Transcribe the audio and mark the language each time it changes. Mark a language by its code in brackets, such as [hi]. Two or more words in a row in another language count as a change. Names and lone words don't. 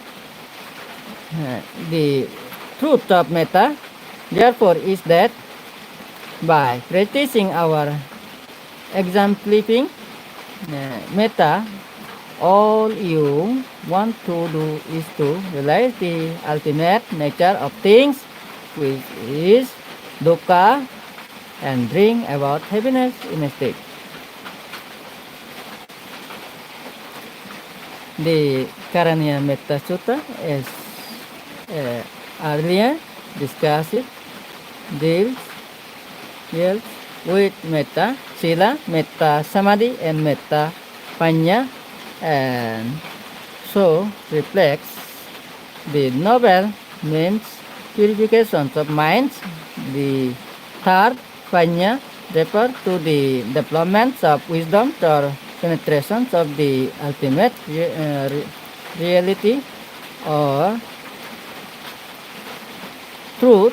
[en] The truth of metta therefore is that by practicing our exemplifying metta, all you want to do is to realize the ultimate nature of things, which is dukkha, and bring about happiness instead. The Karaniya Metta Sutta, as earlier discussed, deals with [pi] metta, sila, metta samadhi, [en] and [pi] metta panya, [en] and so reflects the noble means purifications of minds. The third panya refer to the developments of wisdom or penetrations of the ultimate reality or truth.